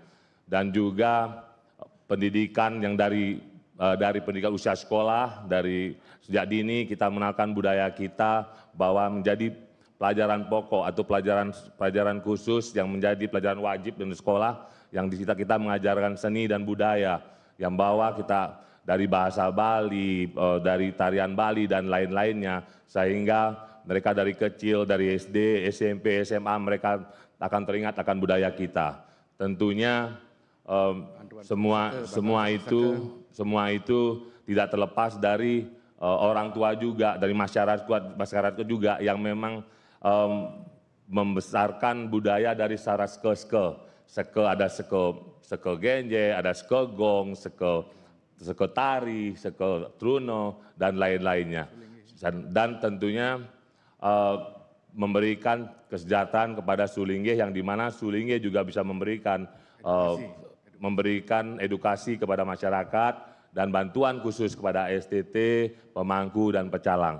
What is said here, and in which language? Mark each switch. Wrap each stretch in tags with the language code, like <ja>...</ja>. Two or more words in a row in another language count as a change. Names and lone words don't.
<id>Dan juga pendidikan yang dari pendidikan usia sekolah, dari sejak dini kita mengenalkan budaya kita bahwa menjadi pelajaran pokok atau pelajaran khusus yang menjadi pelajaran wajib di sekolah, yang di kita mengajarkan seni dan budaya yang bawa kita dari bahasa Bali, dari tarian Bali dan lain-lainnya, sehingga mereka dari kecil, dari SD, SMP, SMA, mereka akan teringat akan budaya kita. Tentunya semua itu tidak terlepas dari orang tua juga, dari masyarakat juga yang memang membesarkan budaya dari secara seke-seke. Ada seke genje, ada seke gong, seke tari, seke truno, dan lain-lainnya. Dan tentunya memberikan kesejahteraan kepada Sulingge, yang dimana Sulingge juga bisa memberikan edukasi kepada masyarakat dan bantuan khusus kepada STT, pemangku dan pecalang.</id>